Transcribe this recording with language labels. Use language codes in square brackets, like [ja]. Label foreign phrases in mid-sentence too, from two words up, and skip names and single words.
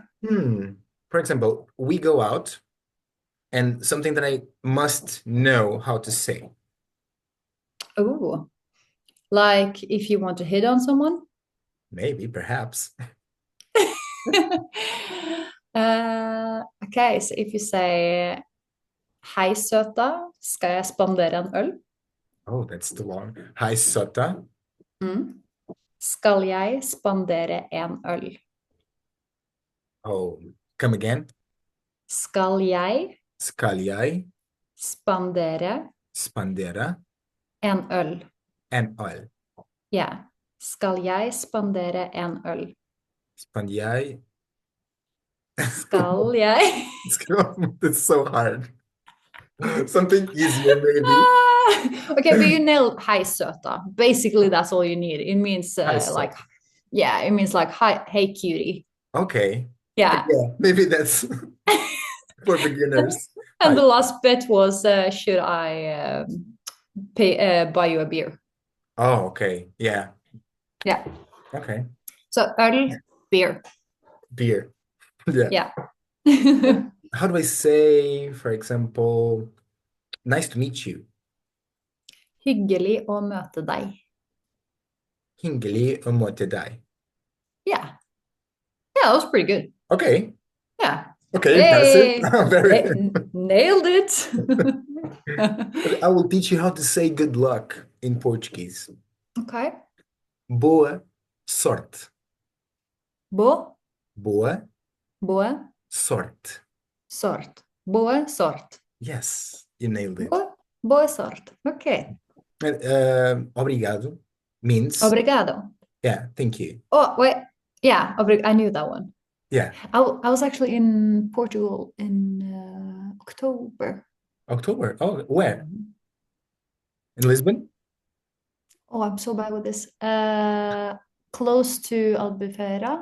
[en] For example, we go out and something that I must know how to say. oh, like if you want to hit on someone? Maybe, perhaps. Okay, so if you say [no] hei, søta, skal jeg spandere en øl? [en] Oh, that's too long. Hi, Sota. [no] Mm. Skal jeg spandere en øl? [en] Oh, come again. [no] Skal jeg Skal jeg spandere spandere en øl? en øl? Ja. Skal jeg spandere en øl? Spand jeg Skal jeg? [en] It's so hard. Something easier, maybe. Okay, but you nailed [no] hei, søta. [en] Basically, that's all you need. It means Hi, like, Sota. yeah, it means like, hi, hey, cutie. Okay. Yeah. Yeah, maybe that's for beginners. And Hi. the last bit was, should I buy you a beer? Oh, okay. Yeah. Yeah. Okay. So öl, beer. Beer. Yeah. Yeah. How do I say, for example, nice to meet you? [no] Hyggelig å møte deg. Hyggelig å møte deg. [en] Yeah. Yeah, that was pretty good. Okay. Yeah. Okay, Hey, impressive. Very. nailed it. I will teach you how to say good luck in Portuguese. Okay. [pt] Boa sorte. Boa Boa sorte. sorte. Boa sorte. [en] Yes, you nailed it. [pt] Boa sorte. Okay. [en] Obrigado means, Obrigado. yeah, thank you. Oh, wait. Yeah, I knew that one. Yeah. I was actually in Portugal in October. October. Oh, where? In Lisbon? Oh, I'm so bad with this. Close to Albufeira.